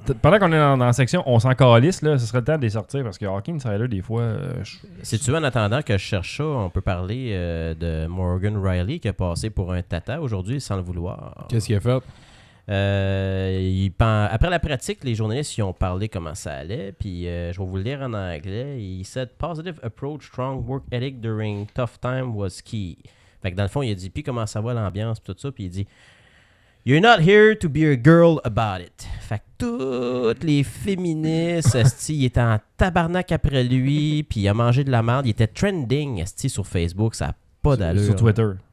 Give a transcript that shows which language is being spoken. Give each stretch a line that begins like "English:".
French: Pendant qu'on est dans la section on s'en calisse, là, ce serait le temps de les sortir parce que Hockey Insider, des fois. Si tu veux, en attendant que je cherche ça, on peut parler de Morgan Riley qui a passé pour un tata aujourd'hui sans le vouloir. Qu'est-ce qu'il a fait? Après la pratique, les journalistes ils ont parlé comment ça allait, puis je vais vous le lire en anglais.
English: Il said positive approach, strong work ethic during tough time was key.
French: Fait que dans le fond, il a dit puis comment ça va l'ambiance, puis tout ça, puis il dit
English: You're not here to be a girl about it.
French: Fait que toutes les féministes, esti, ils étaient en tabarnak après lui, puis il a mangé de la merde. Il était trending, esti, sur Facebook, ça n'a pas d'allure. Sur Twitter.